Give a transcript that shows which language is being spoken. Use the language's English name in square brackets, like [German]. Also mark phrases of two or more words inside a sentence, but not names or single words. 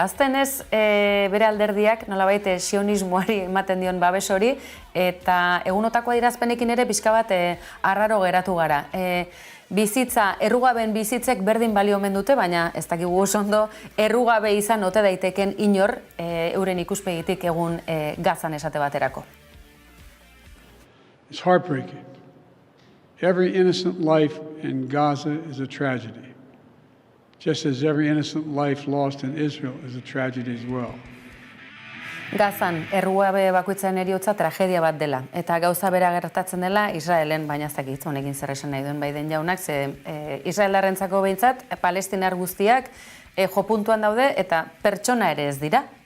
[Basque] Aztenez, bere alderdiak nolabait sionismoari ematen dion babes hori, eta egunotako adierazpenekin ere pixka bat arraro geratu gara. Bizitza, errugaben bizitzek berdin balio omen dute, baina ez dakigu oso ondo, errugabe izan ote daiteken inor euren ikuspegitik egun Gazan esate baterako. [English] It's heartbreaking. Every innocent life in Gaza is a tragedy, just as every innocent life lost in Israel is a tragedy as well. [Basque] Gazan, errugabe bakoitzaren heriotza tragedia bat dela, eta gauza bera gertatzen dela Israelen, baina ez dakit honekin zer esan nahi duen Biden jaunak, ze Israelarrentzako behintzat, palestinar guztiak jopuntuan daude eta pertsona ere ez dira.